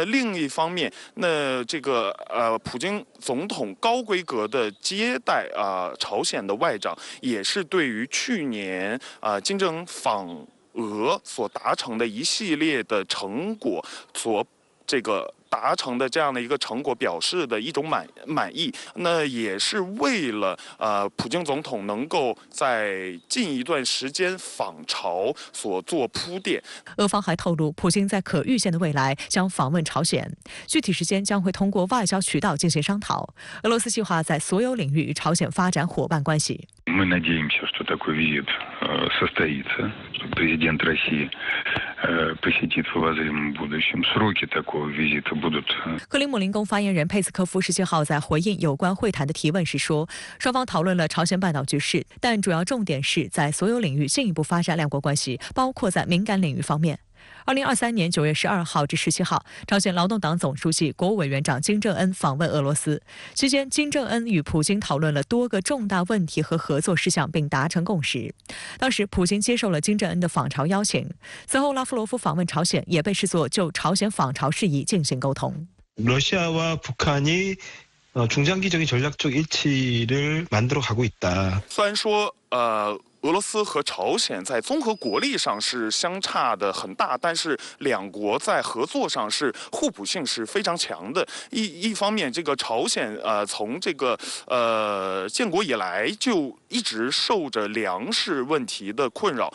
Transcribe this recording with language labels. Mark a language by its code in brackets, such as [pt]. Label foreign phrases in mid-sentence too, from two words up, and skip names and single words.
[zh] 另一方面，那这个普京总统高规格的接待朝鲜的外长，也是对于去年金正恩访俄所达成的一系列的成果所这个达成的这样的一个成果表示的一种满意，那也是为了普京总统能够在近一段时间访朝所做铺垫。俄方还透露，普京在可预见的未来将访问朝鲜，具体时间将会通过外交渠道进行商讨。俄罗斯计划在所有领域与朝鲜发展伙伴关系。 [ru] Мы надеемся, что такой визит состоится, что президент России посетит в обозримом будущем. Сроки такого визита будут. [zh] 克里姆林宫发言人佩斯科夫17号在回应有关会谈的提问时说，双方讨论了朝鲜半岛局势，但主要重点是在所有领域进一步发展两国关系，包括在敏感领域方面。2023年9月12号至17号，朝鲜劳动党总书记、国务委员长金正恩访问俄罗斯。期间，金正恩与普京讨论了多个重大问题和合作事项，并達成共識。当时，普京接受了金正恩的访朝邀请。此后，拉夫罗夫访问朝鲜，也被视作就朝鲜访朝事宜进行沟通。 [ko] 러시아와 북한이 중장기적인 전략적 일치를 만들어 가고 있다. [zh] 虽然说俄罗斯和朝鲜在综合国力上是相差的很大，但是两国在合作上是互补性是非常强的。一方面，这个朝鲜从这个建国以来就一直受着粮食问题的困扰。